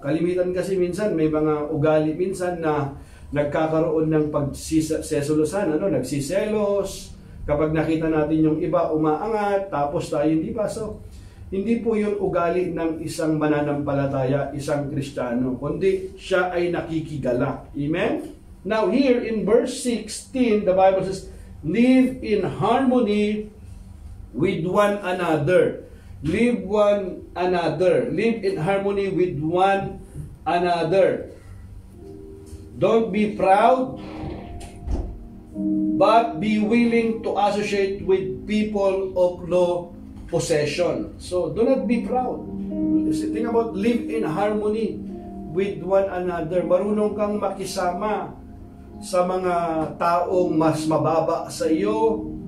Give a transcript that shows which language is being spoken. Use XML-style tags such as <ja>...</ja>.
<tl>Kalimitan kasi minsan, may mga ugali minsan na nagkakaroon ng pagsisesulusan, nagsiselos, kapag nakita natin yung iba umaangat, tapos tayo hindi pa. So, hindi po yun ugali ng isang mananampalataya, isang Kristiyano, kundi siya ay nakikigalak. Amen?</tl> <en>Now here in verse 16, the Bible says, live in harmony with one another. Live one another. Live in harmony with one another. Don't be proud, but be willing to associate with people of low possession. So, do not be proud. Think about live in harmony with one another.</en> <tl>Marunong kang makisama sa mga taong mas mababa sa iyo.</tl>